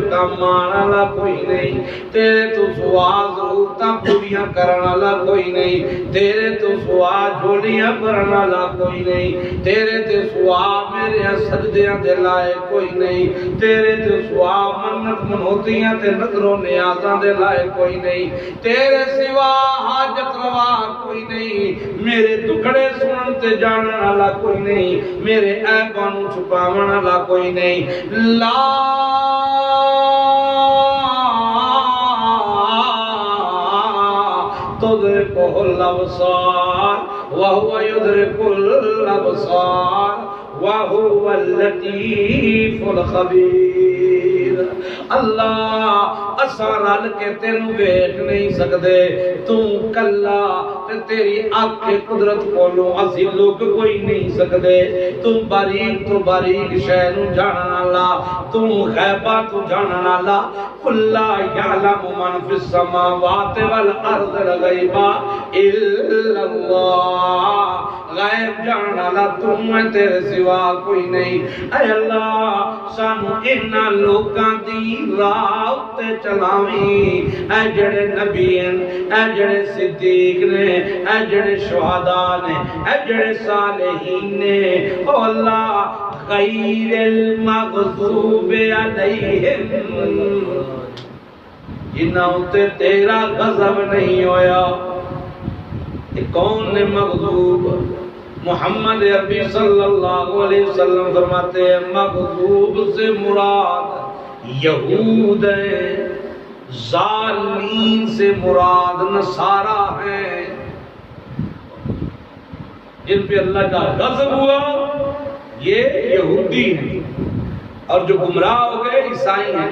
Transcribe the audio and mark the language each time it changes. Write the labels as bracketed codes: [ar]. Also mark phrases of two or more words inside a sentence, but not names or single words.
[pa] کام آن والا کوئی نہیں، تیرے تو سوا ضرورتاں پوریاں کرن والا کوئی نہیں، تیرے تو سوا جھولیاں بھرن والا کوئی نہیں، تیرے تے سوا میرے سجدیاں دے لائے کوئی نہیں، تیرے تے سوا منت منوتیاں تے نظر و نیازاں دے لائے کوئی نہیں، تیرے سوا حاجت روا کوئی نہیں، میرے دکھڑے سنن تے جانن والا کوئی نہیں، میرے عیباں نوں چھپاون والا کوئی نہیں، لا [ar] تدرکہ الابصار وہو یدرک الابصار وہو اللطیف الخبیر، [pa] اللہ اساں رل کے تینوں ویکھ نہیں سکدے، تو کلا تے تیری آنکھ قدرت کولوں اسی لوگ کوئی نہیں سکدے، تو باریک تو باریک شے نوں جانن والا، تو غیباں تو جانن والا، [ar] قل لا یعلم من فی السماوات والارض الغیب الا اللہ، [pa] غیب جانن والا تو ہے، تیرے سوا کوئی نہیں، اے اللہ سانو انہاں لوکاں دی راہ تے چلاویں، اے جڑے نبی ہیں، اے جڑے صدیق نے، اے جڑے شہداء نے، اے جڑے صالحین نے، او اللہ [ar] غیر المغضوب علیہم، [pa] جنہاں تے تیرا غضب نہیں ہویا، کون نے مغضوب؟ [ur] محمد عربی [ar] صلی اللہ علیہ وسلم [ur] فرماتے ہیں مغضوب سے مراد یہود ہیں، ظالمین سے مراد نصارہ ہیں، جن پہ اللہ کا غضب ہوا یہ یہودی ہیں، اور جو گمراہ ہو گئے عیسائی ہیں.